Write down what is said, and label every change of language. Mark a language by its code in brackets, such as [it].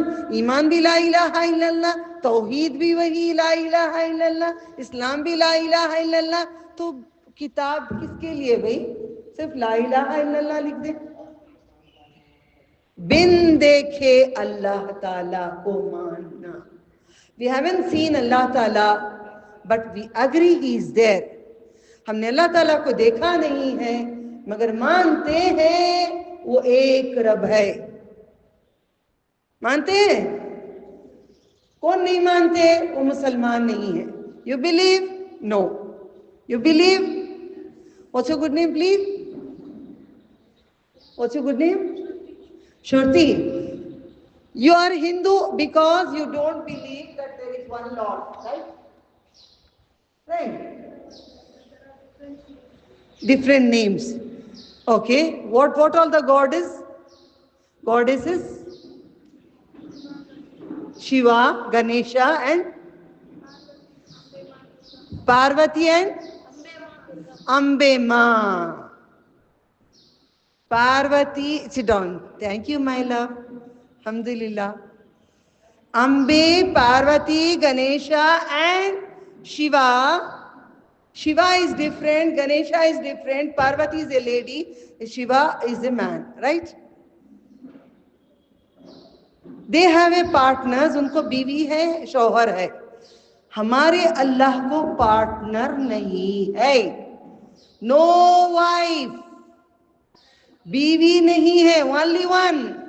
[ur] ایمان بھی لا الہ الا اللہ، توحید بھی وہی لا الہ الا اللہ، اسلام بھی لا الہ الا اللہ. تو کتاب کس کے لیے بھائی؟ صرف لا الہ الا اللہ لکھ دیں. بن دیکھے اللہ تعالیٰ کو ماننا. [en] We haven't seen اللہ تعالیٰ but we agree he is there. [ur] ہم نے اللہ تعالیٰ کو دیکھا نہیں ہے مگر مانتے ہیں وہ ایک رب ہے. مانتے ہیں؟ کون نہیں مانتے؟ وہ مسلمان نہیں ہے. [en] You believe? No. You believe? What's your good name, please? What's your good name? Shruti. You are Hindu because you don't believe that there is one Lord, right? Right. Different names. Okay. What all the goddesses? Shiva, Ganesha and Parvati and Ambe Ma. Parvati, sit down. Thank you, my love. Alhamdulillah. Ambe, Parvati, Ganesha and Shiva. Shiva is different, Ganesha is different, Parvati is a lady, Shiva is a man, right? They have a partners, [ur] ان کو بیوی ہے، شوہر ہے. ہمارے اللہ کو partner نہیں ہے. [en] No wife. [ur] بیوی نہیں ہے. [en] Only one.